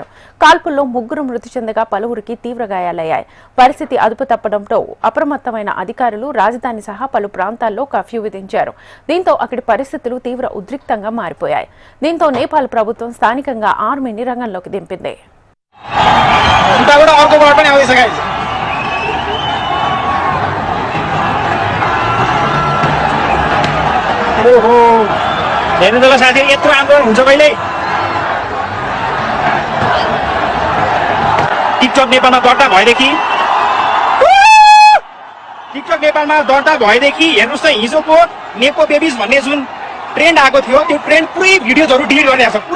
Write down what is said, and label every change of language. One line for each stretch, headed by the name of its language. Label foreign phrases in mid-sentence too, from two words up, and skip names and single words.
Telugu: కాల్పుల్లో 3 మృతి చెందగా పలువురికి తీవ్ర గాయాలయ్యాయి. పరిస్థితి అదుపు తప్పడంతో అప్రమత్తమైన అధికారులు రాజధాని సహా పలు ప్రాంతాల్లో కర్ఫ్యూ విధించారు. దీంతో అక్కడి పరిస్థితులు తీవ్ర ఉద్రిక్తంగా మారిపోయాయి. దీంతో నేపాల్ ప్రభుత్వం స్థానికంగా ఆర్మీని రంగంలోకి దింపింది.
Nepali: हेर्नु त साथी, यत्रो आन्दोलन हुन्छ कहिले। टिकटक नेपालमा दर्ता भएदेखि हेर्नुहोस् त, हिजोको
English: nepo babies
Nepali: भन्ने जुन ट्रेन्ड आएको थियो, त्यो ट्रेन्ड पुरै भिडियोजहरू डिलिट गरिरहेको छ।